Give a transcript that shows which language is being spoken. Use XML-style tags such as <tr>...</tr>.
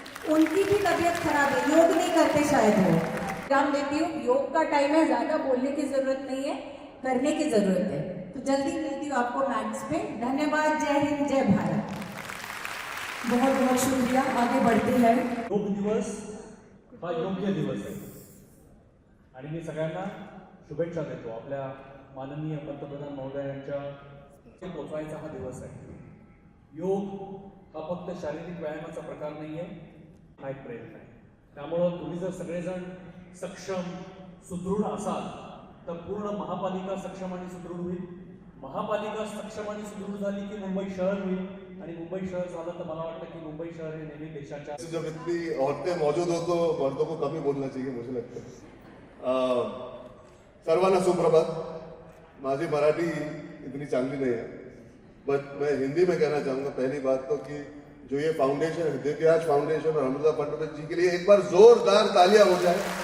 <hi>उनकी भी तबीयत खराब है, योग नहीं करते शायद वो। काम देती हूँ, योग का टाइम है, ज़्यादा बोलने की ज़रूरत नहीं है, करने की ज़रूरत है। तो जल्दी मिलती हूँ आपको मैट्स पे। धन्यवाद, जय हिंद, जय भारत। बहुत बहुत शुक्रिया, आगे बढ़ते हैं।</hi> <mr>योग दिवस हा योग्य दिवस आहे आणि मी सगळ्यांना शुभेच्छा देतो. आपल्या माननीय पंतप्रधान महोदयांच्या पोचवायचा हा दिवस आहे. योग हा फक्त शारीरिक व्यायामाचा प्रकार नाही आहे, हा एक प्रयत्न आहे. त्यामुळं तुम्ही जर सगळेजण सक्षम सुदृढ असाल तर पूर्ण महापालिका सक्षम आणि सुदृढ होईल. महापालिका सक्षम आणि सुदृढ झाली की मुंबई शहर होईल आणि मुंबई शहर झालं तर मला वाटतं की मुंबई शहर हे नेहमी देशाच्या</mr> <hi>जब इतनी औरतें मौजूद हो तो मर्दों को कम ही बोलना चाहिए, मुझे लगता है.</hi> <mr>सर्वांना सुप्रभात. माझी मराठी</mr> <hi>इतनी</hi> <mr>चांगली</mr> <hi>नहीं है, बट मैं हिंदी में कहना चाहूँगा. पहली बात तो कि जो ये फाउंडेशन है, दिव्यांश फाउंडेशन और अमृता फडणवीस जी के लिए एक बार जोरदार तालियां हो जाए.</hi>